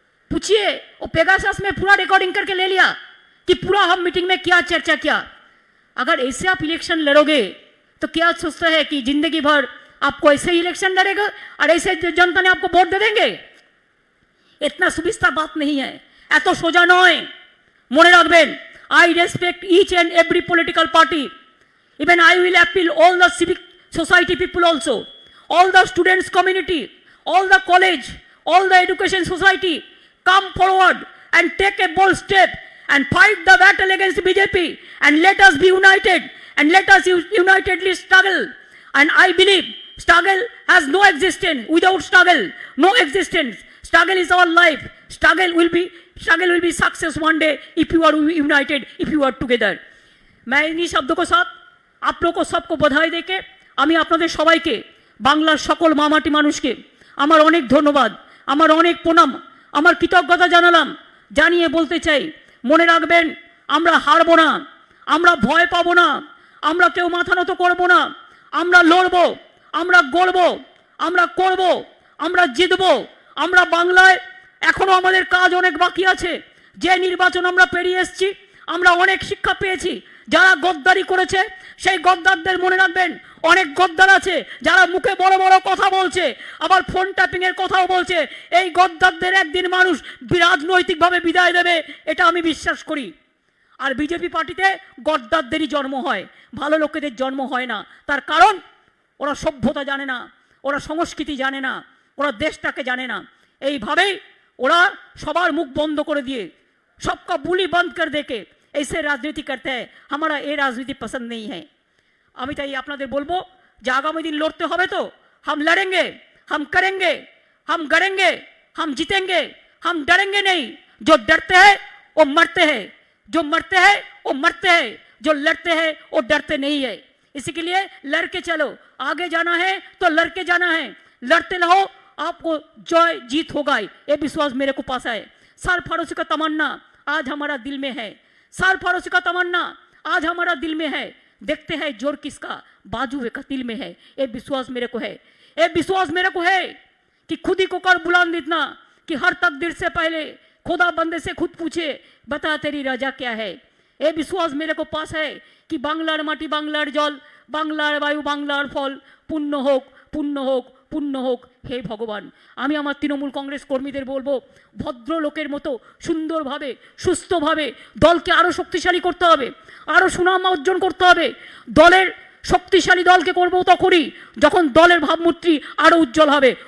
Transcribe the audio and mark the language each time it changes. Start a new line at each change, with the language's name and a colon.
Hindi: पूछिए, वो पेगासस में पूरा रिकॉर्डिंग करके ले लिया कि पूरा हम मीटिंग में क्या चर्चा किया. अगर ऐसे आप इलेक्शन लड़ोगे तो क्या सोचता है कि जिंदगी भर आपको ऐसे ही इलेक्शन लड़ेगा और ऐसे जनता ने आपको वोट दे देंगे? इतना सुविस्ता बात नहीं है,
Bangla: एत सोजा नय. मने राखबेन,
English: I respect each and every political party. Even I will appeal all the civic society people also, all the students community, all the college, all the education society, come forward and take a bold step and fight the battle against BJP, and let us be united, and let us unitedly struggle. And I believe struggle has no existence without struggle, no existence. Struggle is our life. Struggle will be success one day if you are united, if you are together.
Hindi: मैं इन्हीं शब्दों के साथ आप लोगों को सबको बधाई देके
Bangla: আমি আপনাদের সবাইকে বাংলার সকল মামাটি মানুষকে আমার অনেক ধন্যবাদ, আমার অনেক প্রণাম, আমার কৃতজ্ঞতা জানালাম. জানিয়ে বলতে চাই, মনে রাখবেন, আমরা হারবো না, আমরা ভয় পাবো না, আমরা কেউ মাথা নত করবো না. আমরা লড়বো, আমরা গড়বো, আমরা করবো, আমরা জিতবো. আমরা বাংলায় এখনো আমাদের কাজ অনেক বাকি আছে. যে নির্বাচন আমরা পেরিয়ে এসেছি, আমরা অনেক শিক্ষা পেয়েছি. যারা গদ্দারি করেছে সেই গদ্দারদের মনে রাখবেন, অনেক গদ্দার আছে যারা মুখে বড় বড় কথা বলছে, আবার ফোন ট্যাপিং এর কথাও বলছে. এই গদ্দারদের একদিন মানুষ রাজনৈতিকভাবে বিদায় দেবে, এটা আমি বিশ্বাস করি. আর বিজেপি পার্টিতে গদ্দারদেরই জন্ম হয়, ভালো লোকেদের জন্ম হয় না. তার কারণ ওরা সভ্যতা জানে না, ওরা সংস্কৃতি জানে না, ওরা দেশটাকে জানে না. এইভাবেই ওরা সবার মুখ বন্ধ করে দিয়ে,
Hindi: सबका बुली बंद कर देके ऐसे राजनीति करते हैं. हमारा ये राजनीति पसंद नहीं है.
Bangla: আমি তাই আপনাদের বলবো যে আগামী দিন লড়তে হবে তো
Hindi: हम लड़ेंगे, हम करेंगे, हम गड़ेंगे, हम जीतेंगे, हम डरेंगे नहीं. जो डरते हैं वो मरते हैं, जो मरते हैं वो मरते हैं, जो लड़ते हैं वो डरते नहीं है. इसी के लिए लड़के चलो, आगे जाना है तो लड़के जाना है. लड़ते रहो, आपको जय जीत होगा, ये विश्वास मेरे को पास है. सरफरोशी का तमन्ना आज हमारा दिल में है, सरफरोशी का तमन्ना आज हमारा दिल में है. देखते हैं जोर किसका बाजू का दिल में है. ये विश्वास मेरे को है, ये विश्वास मेरे को है कि खुद ही को कर बुलंद इतना कि हर तकदीर से पहले खुदा बंदे से खुद पूछे, बता तेरी रजा क्या है. ये विश्वास मेरे को पास है कि
Bangla: बांग्लार माटी, बांग्लार जल, बांग्लार वायु, बांग्लार फल पुण्य होक, पुण्य होक, पुण्य হোক. হে ভগবান, আমি আমার তৃণমূল কংগ্রেস কর্মীদের বলবো, ভদ্রলোকের মতো সুন্দরভাবে সুস্থভাবে দলকে আরও শক্তিশালী করতে হবে, আরও সুনাম অর্জন করতে হবে. দলের শক্তিশালী দলকে করবো তো করি যখন দলের ভাবমূর্তি আরও উজ্জ্বল হবে.